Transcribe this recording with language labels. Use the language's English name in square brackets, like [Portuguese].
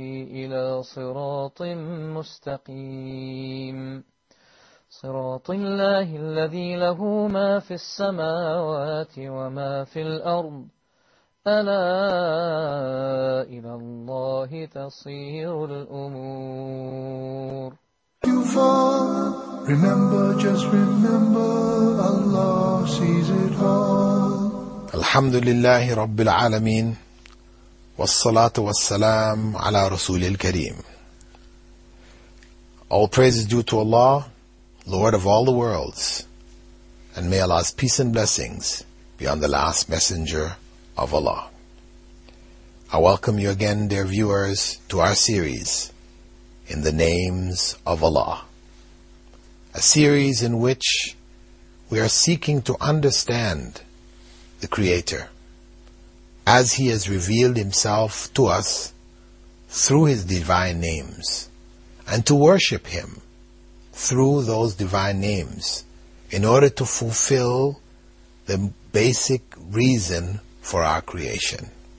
[Arabic] إلى صراط مستقيم صراط الله الذي له ما في السماوات وما في الأرض ألا إلى الله تصير الأمور. [English] You fall, remember, just remember, Allah sees it all. [Arabic] الحمد لله رب العالمين والصلاة والسلام على رسول الكريم. [English] All praise is due to Allah, Lord of all the worlds, and may Allah's peace and blessings be on the last messenger of Allah. I welcome you again, dear viewers, to our series, In the Names of Allah, a series in which we are seeking to understand the Creator as He has revealed Himself to us through His divine names, and to worship Him through those divine names in order to fulfill the basic reason for our creation.